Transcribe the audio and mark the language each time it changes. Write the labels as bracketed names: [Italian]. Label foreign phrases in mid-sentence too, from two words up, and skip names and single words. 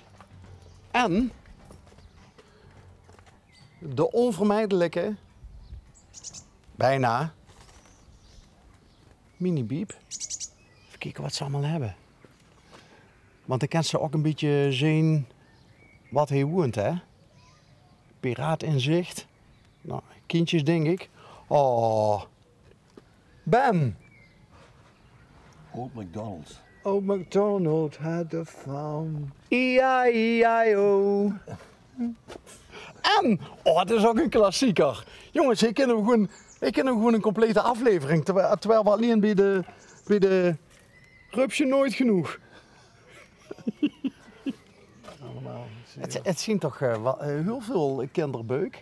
[Dutch] En de onvermijdelijke, bijna, mini-biep. Even kijken wat ze allemaal hebben. Want ik kan ze ook een beetje zien wat hij woont, hè. Piraat in zicht. Nou, kindjes denk ik. Oh, Ben. [English] Old McDonald's. Old MacDonald had a farm. E-I-E-I-O. [Dutch] En, oh, dat is ook een klassieker. Jongens, ik ken hem gewoon een complete aflevering. Terwijl we alleen bij de rupsje nooit genoeg. Allemaal. Het zien toch heel veel kinderbeuk.